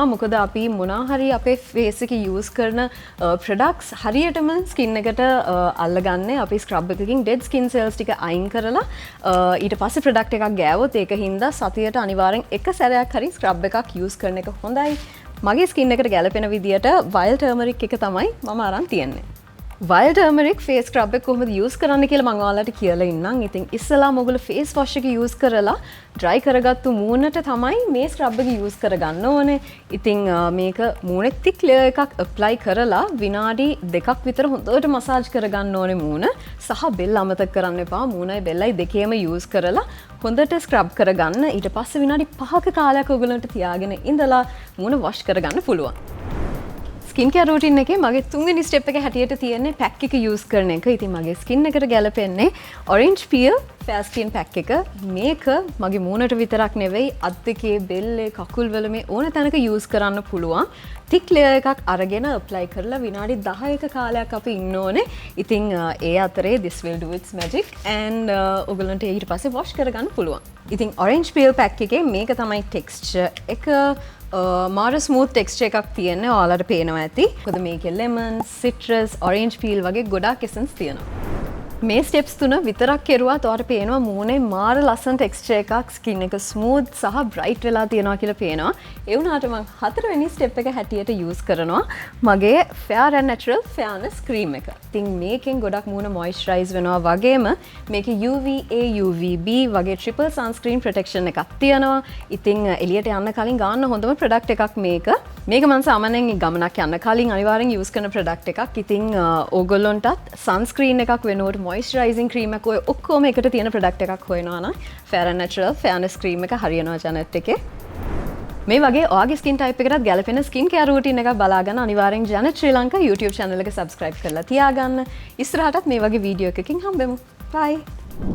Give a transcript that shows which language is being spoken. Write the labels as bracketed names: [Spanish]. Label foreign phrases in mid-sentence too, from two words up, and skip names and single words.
[Sinhala] මොකද අපි මොනවා හරි අපේ ෆේස් එකේ යූස් කරන ප්‍රොඩක්ට්ස් හරියටම ස්කින් එකට අල්ලගන්නේ අපි ස්ක්‍රබ් එකකින් [English] dead skin cells [Sinhala] ටික අයින් කරලා ඊට පස්සේ ප්‍රොඩක්ට් එකක් ගෑවොත් ඒක හින්දා සතියට අනිවාර්යෙන් එක සැරයක් හරි ස්ක්‍රබ් එකක් යූස් කරන එක හොඳයි. මගේ ස්කින් එකට ගැලපෙන විදියට [English] wild turmeric [Sinhala] එක තමයි මම අරන් තියන්නේ. [English] wild turmeric face scrub [Sinhala] එක කොහොමද use කරන්න කියලා මම ඔයාලට කියලා ඉන්නම්. ඉතින් ඉස්සෙල්ලාම ඔයගොල්ලෝ [English] face wash [Sinhala] එක use කරලා dry කරගත්තු මූණට තමයි මේ scrub එක use කරගන්න ඕනේ. ඉතින් මේක මූණේ [English] thick layer [Sinhala] එකක් apply කරලා විනාඩි 2ක් විතර හොඳට massage කරගන්න ඕනේ මූණ. සහ බෙල්ල අමතක කරන්න එපා. මූණයි බෙල්ලයි දෙකේම use කරලා හොඳට scrub කරගන්න. ඊට පස්සේ විනාඩි 5ක කාලයක් ඔයගොල්ලන්ට තියාගෙන ඉඳලා මූණ wash කරගන්න පුළුවන්. [English] skin care routine [Sinhala] එකේ මගේ තුන්වෙනි ස්ටෙප් එක හැටියට තියෙන්නේ පැක් එක යූස් කරන එක. ඉතින් මගේ ස්කින් එකට ගැලපෙන්නේ [English] orange peel fair skin pack [Sinhala] එක. මේක මගේ මූණට විතරක් නෙවෙයි අත් දෙකේ බෙල්ලේ කකුල් වල මේ ඕන තැනක යූස් කරන්න පුළුවන්. [English] thick layer [Sinhala] එකක් අරගෙන apply කරලා විනාඩි 10ක කාලයක් අපි ඉන්න ඕනේ. ඉතින් ඒ අතරේ [English] this will do its magic and [Sinhala] ඔයගලන්ට ඊට පස්සේ wash කරගන්න පුළුවන්. ඉතින් [English] orange peel pack [Sinhala] එකේ මේක තමයි texture එක. මාර [English] smooth texture [Sinhala] එකක් තියෙන්නේ ඔයාලට පේනවා ඇති. මොකද මේකේ [English] lemon, citrus, orange peel [Sinhala] වගේ ගොඩාක් essence තියෙනවා. මේ ස්ටෙප්ස් තුන විතරක් කෙරුවත් ඔයාලට පේනවා මූණේ මාර ලස්සන ටෙක්ස්චර් එකක්, ස්කින් එක ස්මූත් සහ බ්‍රයිට් වෙලා තියෙනවා කියලා පේනවා. ඒ වුණාට මම හතරවෙනි ස්ටෙප් එක හැටියට යූස් කරනවා මගේ [English] fair and natural fairness cream [Sinhala] එක. ඉතින් මේකෙන් ගොඩක් මූණ මොයිස්චරයිස් වෙනවා වගේම මේකේ [English] UVA UVB [Sinhala] වගේ [English] triple sunscreen protection [Sinhala] එකක් තියෙනවා. ඉතින් එළියට යන්න කලින් ගන්න හොඳම ප්‍රොඩක්ට් එකක් මේක. මේක මම සාමාන්‍යයෙන් ගමනක් යන්න කලින් අනිවාර්යෙන් යූස් කරන ප්‍රොඩක්ට් එකක්. ඉතින් ඕගොල්ලොන්ටත් sunscreen එකක් වෙනුවට [English] moisturizing cream [Sinhala] එක ඔය ඔක්කොම එකට තියෙන ප්‍රොඩක්ට් එකක් හොයනවා නම් [English] fair and natural fairness cream [Sinhala] එක හරියනවා ජනට් එකේ. මේ වගේ ඔයාගේ [English] skin type [Sinhala] එකටත් ගැලපෙන [English] skin care routine [Sinhala] එකක් බලාගන්න අනිවාර්යෙන් ජනට් ශ්‍රී ලංකා [English] YouTube channel [Sinhala] එක subscribe කරලා තියාගන්න. ඉස්සරහටත් මේ වගේ වීඩියෝ එකකින් හම්බෙමු. bye.